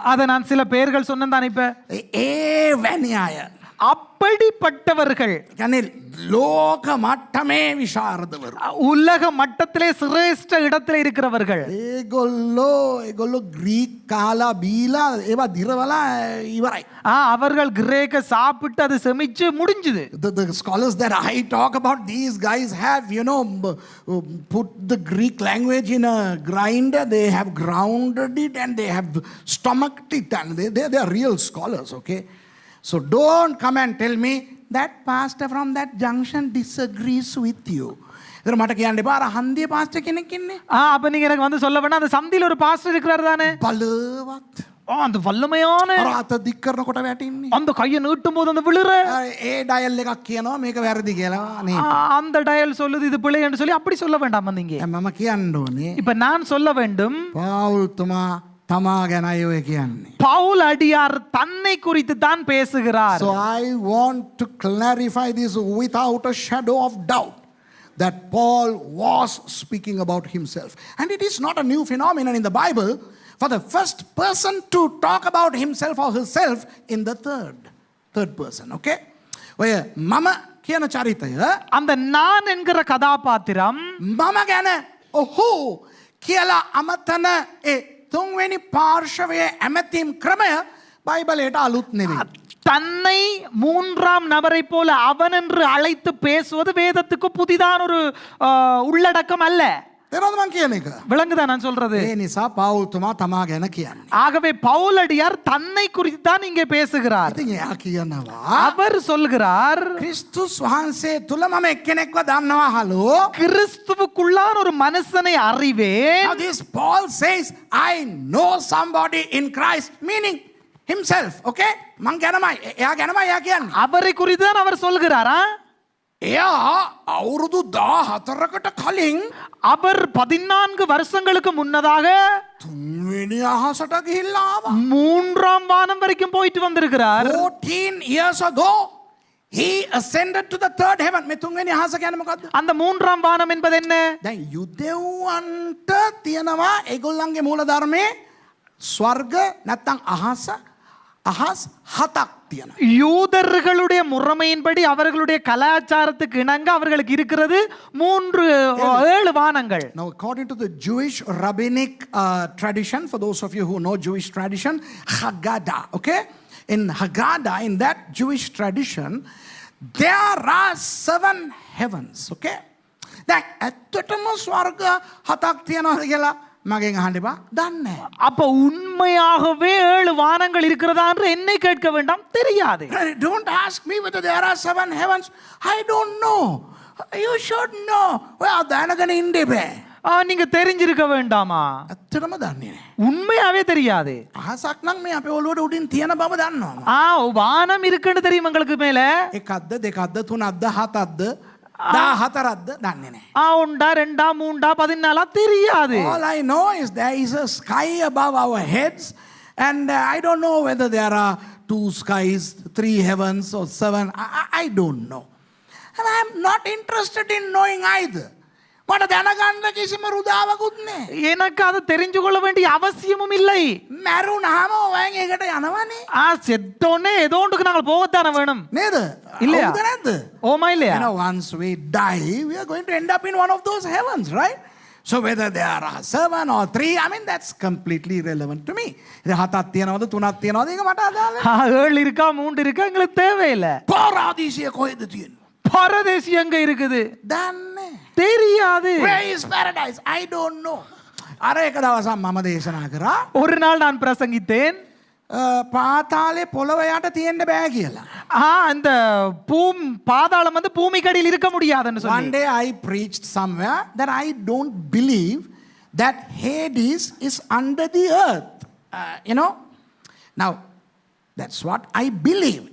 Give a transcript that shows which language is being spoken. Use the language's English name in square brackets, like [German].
[Tamil] அதை நான் சில பெயர்கள் சொன்னேன் தானே இப்ப. [Sinhala] ඒ වැනි අය. [Tamil] அப்படிப்பட்டவர்கள் [Sinhala] කියන්නේ ලෝක මට්ටමේ විශාරදවරු. [Tamil] உலக மட்டத்திலே சிரேஷ்ட இடத்திலே இருக்கிறவர்கள். [Sinhala] ඒගොල්ලෝ ග්‍රීක් කාලා බීලා ඒවා දිරවලා ඉවරයි. [Tamil] அவர்கள் கிரேக்க சாப்பிட்டு அது செமிச்சு முடிஞ்சது. [English] The scholars that I talk about, these guys have, you know, put the Greek language in a grinder. They have grounded it and they have stomached it, and they are real scholars, okay? So don't come and tell me that pastor from that junction disagrees with you. [Tamil] இதர [Sinhala] මට කියන්න එපා අර හන්දිය pastor කෙනෙක් ඉන්නේ. [Tamil] அப்ப நீங்க எனக்கு வந்து சொல்ல வேண்டாம், அந்த சந்தில ஒரு பாஸ்டர் இருக்கிறார் தானே. [Sinhala] බලවත්. [Tamil] அந்த வல்லமையான [Sinhala] අර අත දික් කරනකොට වැටින්නේ. [Tamil] அந்த கையை நீட்டும் போது அந்த விழுற. [Sinhala] ඒ ඩයල් එකක් කියනවා මේක වැරදි කියලා නේ. [Tamil] அந்த டயல் சொல்லுது இது பிழை என்று சொல்லி அப்படி சொல்ல வேண்டாம் வந்தீங்க. [Sinhala] මම කියන්න ඕනේ. [Tamil] இப்ப நான் சொல்ல வேண்டும், [Sinhala] පාවුල් තුමා තමා ගැනයි ඔය කියන්නේ. [Tamil] பவுல் அடியார் தன்னை குறித்து தான் பேசுகிறார். [English] So I want to clarify this without a shadow of doubt that Paul was speaking about himself. And it is not a new phenomenon in the Bible for the first person to talk about himself or herself in the third person, okay? [Sinhala] ඔය මම කියන චරිතය, [Tamil] அந்த நான் என்கிற கதாபாத்திரம் [Sinhala] මම ගැන ඔහු කියලා අමතන ඒ තුන්වෙනි පාර්ශවයේ ඇමතීම් ක්‍රමය බයිබලයට අලුත් නෙවෙයි. [Tamil] தன்னை மூன்றாம் நபரை போல அவன் என்று அழைத்து பேசுவது வேதத்துக்கு புதிதான ஒரு உள்ளடக்கம் அல்ல. [Sinhala] තේරෙනවද මං කියන එක? [Tamil] விளங்குதா நான் சொல்றது? [Sinhala] ඒ නිසා පවුල් තුමා තමා ගැන කියන්නේ. [Tamil] ஆகவே பவுலடியார் தன்னை குறித்து தான் இங்கே பேசுகிறார். [Sinhala] ඉතින් එයා කියනවා [Tamil] அவர் சொல்கிறார், [Sinhala] ක්‍රිස්තුස් වහන්සේ තුල මම එක්කෙනෙක්ව දන්නවා හලෝ. [Tamil] கிறிஸ்துவுக்குள்ளான ஒரு மனுஷனை அறிவேன். [English] Now this Paul says I know somebody in Christ, meaning himself, okay? [Sinhala] මං ගැනමයි එයා ගැනමයි එයා කියන්නේ. [Tamil] அவரை குறித்து தான் அவர் சொல்கிறாரா? [Sinhala] එයා අවුරුදු 14කට කලින් [Tamil] அவர் 14 வருஷங்களுக்கு முன்னதாக [Sinhala] තුන්වෙනි අහසට ගිහිල්ලා ආවා. [Tamil] மூன்றாம் வானம் வரைக்கும் போயிட்டு வந்திருக்கிறார். [English] 14 years ago he ascended to the third heaven. [Sinhala] මේ තුන්වෙනි අහස කියන්නේ මොකද්ද? [Tamil] அந்த மூன்றாம் வானம் என்பது என்ன? [Sinhala] දැන් යුදෙව්වන්ට තියෙනවා ඒගොල්ලන්ගේ මූල ධර්මයේ ස්වර්ග නැත්නම් අහස 7ක් තියෙනවා. [Tamil] யூதர்களுடைய முறைமையின்படி அவர்களுடைய கலாச்சாரத்துக்கு இணங்க அவர்களுக்கு இருக்கிறது 7 வானங்கள். [English] Now according to the Jewish rabbinic tradition, for those of you who know Jewish tradition, Haggadah, okay? In Haggadah, in that Jewish tradition, there are 7 heavens, okay? [Sinhala] දැන් ඇත්තටම ස්වර්ග 7ක් තියෙනවද කියලා මගෙන් අහන්න එපා. දන්නේ නැහැ. [Tamil] அப்ப உண்மையாகவே 7 வானங்கள் இருக்கிறதா என்று என்னை கேட்க வேண்டாம், தெரியாது. [English] Don't ask me whether there are 7 heavens. I don't know. You should know. [Sinhala] ඔයා දැනගෙන ඉන්න එපා. [Tamil] நீங்க தெரிஞ்சிருக்க வேண்டாமா? [Sinhala] ඇත්තටම දන්නේ නැහැ. [Tamil] உண்மையாவே தெரியாது. [Sinhala] අහසක් නම් මේ අපේ ඔළුවට උඩින් තියෙන බව දන්නවා. [Tamil] வானம் இருக்குன்னு தெரியும் உங்களுக்கு மேல. [Sinhala] එකක්ද දෙකක්ද තුනක්ද හතක්ද 14ක්ද දන්නේ නැහැ. [Tamil] உண்டா 2 3 14 தெரியாது. [English] All I know is there is a sky above our heads, and I don't know whether there are 2 skies, 3 heavens or 7. I don't know. And I am not interested in knowing either. [Sinhala] මට දැනගන්න කිසිම රුදාවකුත් නෑ. [Tamil] எனக்கு அதை தெரிஞ்சு கொள்ள வேண்டிய அவசியமும் இல்லை. [Sinhala] මැරුණාම ඔයන් ඒකට යනවනේ. [Tamil] செத்தோன்னே ஏதோ ஒன்றுக்கு நாங்கள் போகத்தானே வேணும் [Sinhala] නේද? [Tamil] இல்லையா? [Sinhala] හවුද නැද්ද? [Tamil] ஓமா இல்லையா? [English] You know, once we die, we are going to end up in one of those heavens, right? So whether there are 7 or 3, I mean, that's completely irrelevant to me. [Tamil] இது [Sinhala] 7ක් තියනවද 3ක් තියනවද ඒක මට අදාළ නෑ. [Tamil] 7 இருக்கா 3 இருக்கா எங்களுக்கு தேவையில்லை. [Sinhala] පාරාදීසිය කොහෙද තියෙන්නේ? [Tamil] பரதேசி எங்க இருக்குது [Sinhala] දන්නේ. [Tamil] தெரியாது. [English] Where is paradise? I don't know. [Sinhala] අර එක දවසක් මම දේශනා කරා [Tamil] ஒரு நாள் நான் பிரசங்கித்தேன். [Sinhala] පාතාලේ පොළව යට තියෙන්න බෑ කියලා. [Tamil] அந்த பாதாளம் வந்து பூமிக்கடியில் இருக்க முடியாதுன்னு [English] One [Tamil] சொல்லி. [English] day I preached somewhere that I don't believe that Hades is under the earth. You know? Now, that's what I believe.